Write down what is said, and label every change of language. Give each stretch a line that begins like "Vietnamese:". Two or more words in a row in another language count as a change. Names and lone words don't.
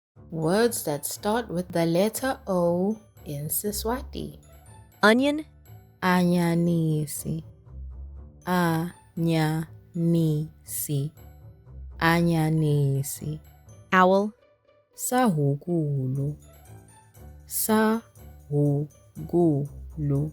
English: Words that start with the letter O in Siswati. Onion,
Swati: Anyanisi. Anyanisi. Anyanisi.
English: owl,
Swati: Sahukulu. Sahukulu.